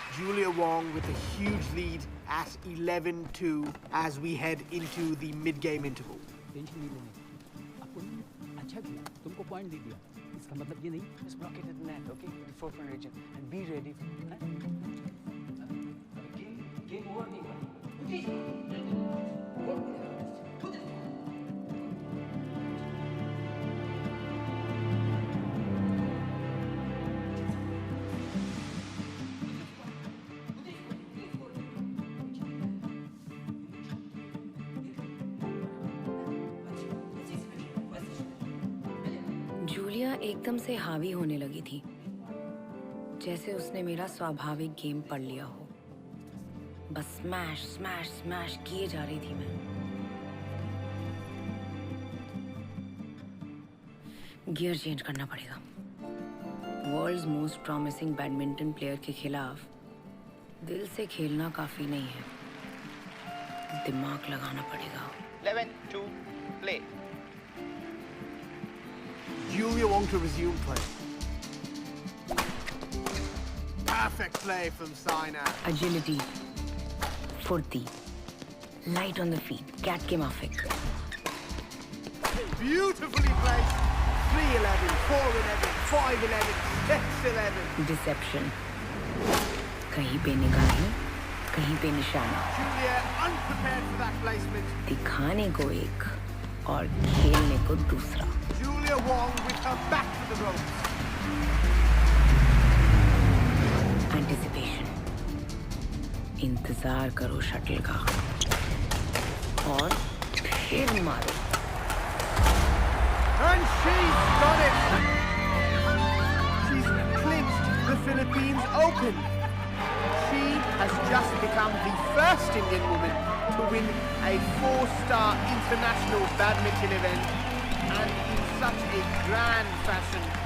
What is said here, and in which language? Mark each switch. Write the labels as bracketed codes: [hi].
[en] Julia Wong with a huge lead at 11-2 as we head into the mid-game interval. [hi] Tension नहीं लेने. अपन अच्छा किया, तुमको पॉइंट दे दिया. इसका मतलब ये नहीं. [en] Just block it at the net, okay? The forefront region, and be ready for that. Game over [hi] नहीं हुआ. जूलिया एकदम से हावी होने लगी थी, जैसे उसने मेरा स्वाभाविक गेम पढ़ लिया हो. बस स्मैश स्मैश स्मैश किए जा रही थी मैं. गियर चेंज करना पड़ेगा. World's most promising badminton player के खिलाफ दिल से खेलना काफी नहीं है, दिमाग लगाना पड़ेगा. [en] 11-2, play. Julia Wong to resume play. Perfect play from Saina. Agility, furti, light on the feet, [hi] cat ke mafik. [en] Beautifully placed. 3-11, 4-11, 5-11, 6-11. [hi] Deception. कहीं पे निगाहें, कहीं पे निशाना. [en] Julia unprepared for that placement. [hi] दिखाने को एक और खेलने को दूसरा. [en] Julia Wong with her back to the ropes. Anticipation. [hi] इंतजार करो शटल का और फिर मारो. [en] And she's got it. She's clinched the Philippines Open. She has just become the first Indian woman to win a 4-star international badminton event, and in such a grand fashion.